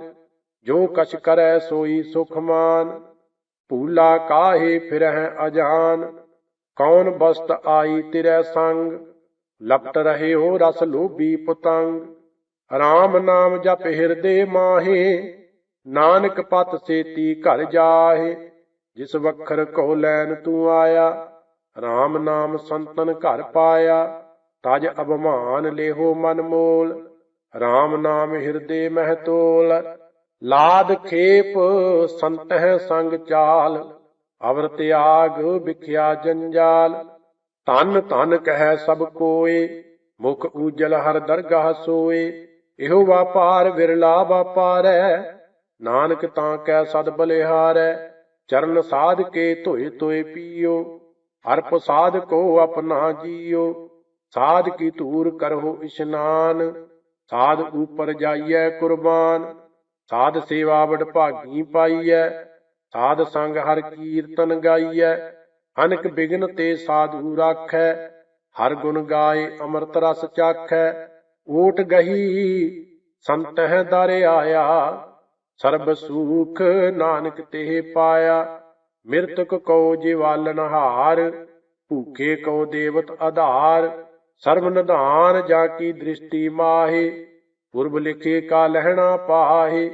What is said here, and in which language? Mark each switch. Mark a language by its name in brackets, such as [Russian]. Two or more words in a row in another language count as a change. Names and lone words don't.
[Braj] ਜੋ ਕਛ ਕਰੈ ਸੋਈ ਸੁਖ ਮਾਨ, ਭੂਲਾ ਕਾਹੇ ਫਿਰਹਿ ਅਜਾਨ। ਕੌਣ ਬਸਤ ਆਈ ਤਿਰੈ ਸੰਗ, ਲਪਟ ਰਹਿਓ ਰਸ ਲੋਭੀ ਪਤੰਗ। ਰਾਮ ਨਾਮ ਜਪ ਹਿਰਦੇ ਮਾਹੇ, ਨਾਨਕ ਪਤ ਸੇਤੀ ਘਰ ਜਾਹੇ। जिस वखर कहो लैन तू आया, राम नाम संतन घर पाया। तज अभिमान लेहो मन मोल, राम नाम हृदय मह तोल। लाद खेप संतह संग चाल, अवर त्याग बिख्या जंजाल। धन धन कह सब कोय, मुख उजल हर दरगाह सोए। इहो व्यापार विरला व्यापारै, नानक तां कै सद बलिहारै। चरण साध के धोए तोए पियो, अर्प साध को अपना जियो। साध की धूर करहो इशनान, साध ऊपर जाइए कुर्बान। साध सेवा वडभागी पाइयै, साध संग हर कीर्तन गाइयै। अनक बिघन ते साधु राखै, हर गुण गाए अमृत रस चाखै। ऊट गही संतह दर आया, ਸਰਬ ਸੂਖ ਨਾਨਕ ਤੇ ਪਾਇਆ। ਮਿਰਤਕ ਕਉ ਜਿਵਾਲਨ ਹਾਰ, ਭੂਖੇ ਕਉ ਦੇਵਤ ਆਧਾਰ। ਸਰਬ ਨਿਧਾਨ ਜਾ ਕੀ ਦ੍ਰਿਸ਼ਟੀ ਮਾਹੇ, ਪੁਰਬ ਲਿਖੇ ਕਾ ਲਹਿਣਾ ਪਾਹੇ।